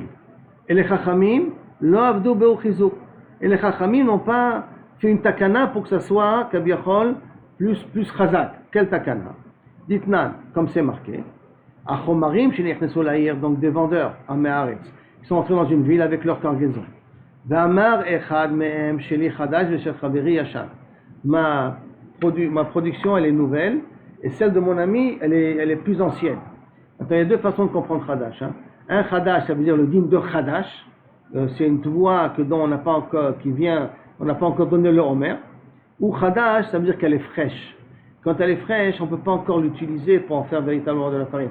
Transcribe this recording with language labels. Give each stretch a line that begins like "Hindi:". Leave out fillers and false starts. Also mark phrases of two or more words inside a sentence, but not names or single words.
French: Et les chachamim,
Hebrew: לא עבדו בהו חיזוק.
French: Et les chachamim n'ont pas fait une takana pour que ça soit, kabiachol, plus chazak. Quel takana? Ditnan, comme c'est marqué. Achomarim, donc des vendeurs, améaretz, qui sont entrés dans une ville avec leur cargaison.
Hebrew: ואמר אחד מהם שלי חדש ושל חברי ישן.
French: Ma production, elle est nouvelle, et celle de mon ami, elle est plus ancienne. Attends, il y a deux façons de comprendre chadash. Un chadash, ça veut dire le din de chadash. C'est une voix dont on n'a pas encore donné le homer. Ou chadash, ça veut dire qu'elle est fraîche. Quand elle est fraîche, on ne peut pas encore l'utiliser pour en faire véritablement de la farine.